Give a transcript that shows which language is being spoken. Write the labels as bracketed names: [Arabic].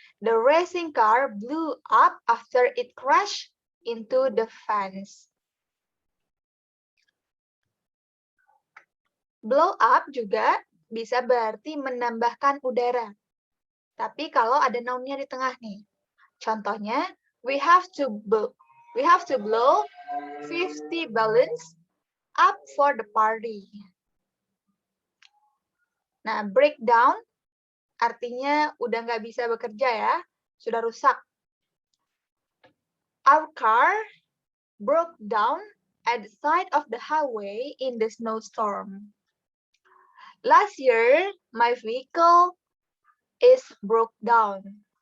[English] The racing car blew up after it crashed into the fence. [Indonesian] Blow up juga bisa berarti menambahkan udara. Tapi kalau ada nounnya di tengah nih. [English] Contohnya, we have to blow 50 balloons up for the party. [Indonesian] Nah, breakdown artinya udah nggak bisa bekerja ya, sudah rusak. [English] Our car broke down at the side of the highway in the snowstorm. Last year, my vehicle is broke down.